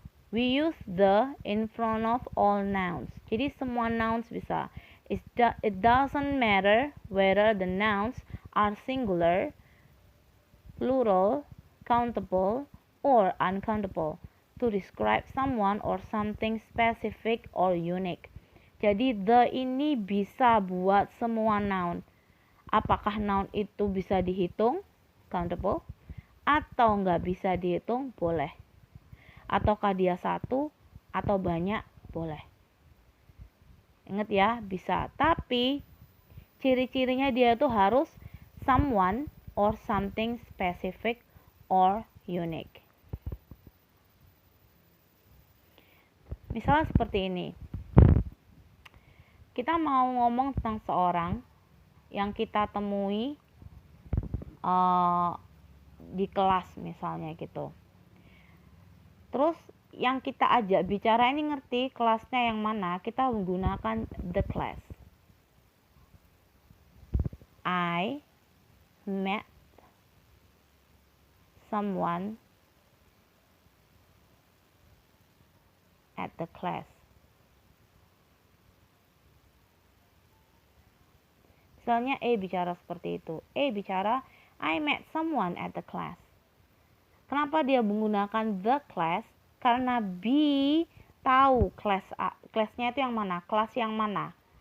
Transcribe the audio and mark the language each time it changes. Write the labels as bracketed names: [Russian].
[English] We use the in front of all nouns. [Indonesian] Jadi semua nouns bisa. [English] It doesn't matter whether the nouns are singular, plural, countable, or uncountable to describe someone or something specific or unique. [Indonesian] Jadi the ini bisa buat semua noun. Apakah noun itu bisa dihitung, countable, atau nggak bisa dihitung, boleh. Ataukah dia satu atau banyak, boleh. Ingat ya, bisa. Tapi ciri-cirinya dia tuh harus [English] someone or something specific or unique. [Indonesian] Misalnya seperti ini. Kita mau ngomong tentang seorang yang kita temui di kelas misalnya gitu. Terus yang kita ajak bicara ini ngerti kelasnya yang mana, kita menggunakan the class. [English] I met someone at the class. [Indonesian] Misalnya A bicara seperti itu. A bicara, [English] I met someone at the class. [Indonesian] Kenapa dia menggunakan the class? Karena B tahu kelasnya itu yang mana, kelas yang mana.